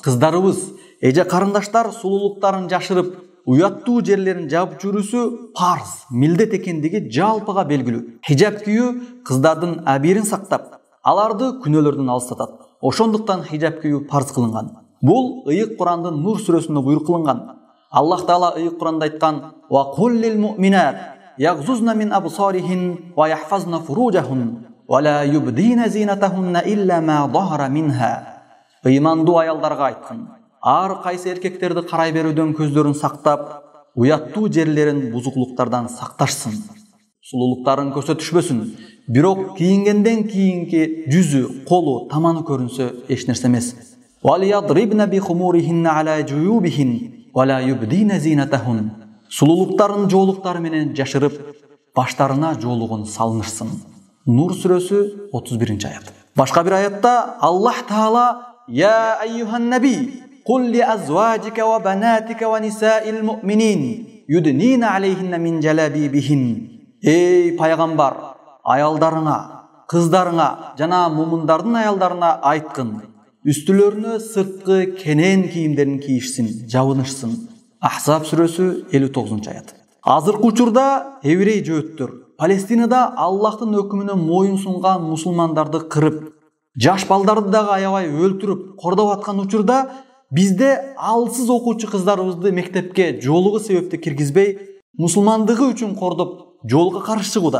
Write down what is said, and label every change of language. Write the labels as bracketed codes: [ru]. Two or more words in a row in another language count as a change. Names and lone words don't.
[ky] Кыздарыбыз, эже карындаштар сулуулуктарын жашырып, уяттуу жерлерин жаап жүрүүсү парз, милдет экендиги жалпыга белгилүү. Хижаб кийүү кыздардын абийирин сактап, аларды күнөөлөрдөн алыстатат. Ошондуктан хижаб кийүү парз кылынган. Бул ыйык Курандын Нур сүрөсүндө буйрук кылынган. Аллах Таала ыйык Куранда айткан: [ar] "وقل للمؤمنات يغضضن من أبصارهن ويحفظن فروجهن ولا يبدين زينتهن إلا ما ظهر منها." [ky] Ыймандуу аялдарга айткан: ар кайсы эркектерди карай берүүдөн көздөрүн сактап, уяттуу жерлерин бузуклуктардан сакташсын. Сулуулуктарын көрсөтүшпөсүн. Бирок кийингенден кийинки жүзү, колу, таманы көрүнсө эч нерсе эмес. [ar] وَلْيَضْرِبْنَ بِخُمُورِهِنَّ عَلَى جُيُوبِهِنَّ وَلَا يُبْدِينَ زِينَتَهُنَّ. [ky] Сулуулуктарын жоолуктары менен жашырып, баштарына жоолугун салынышсын. Нур сүрөсү 31-аят. Башка бир аятта Аллах Таала: [ar] "يا أيها النبي, قل لأزواجك وبناتك ونساء المؤمنين يدنين عليهن من جلابيبهن." [ky] Эй пайгамбар, аялдарыңа, кыздарыңа жана мумундардын аялдарына айткын: үстүлөрүнө сырткы кенен кийимдерин кийишсин, жабынышсын. Ахзаб сүрөсү 59-аят. Азыркы учурда еврей жөөттөр Палестинада Аллахтын өкүмүнө моюн сунган мусулмандарды кырып, жаш балдарды дагы аябай өлтүрүп, кордоп аткан учурда бизде алсыз окуучу кыздарыбызды мектепке жоолугу себептүү киргизбей, мусулмандыгы үчүн кордоп, жоолго каршы чыгууда.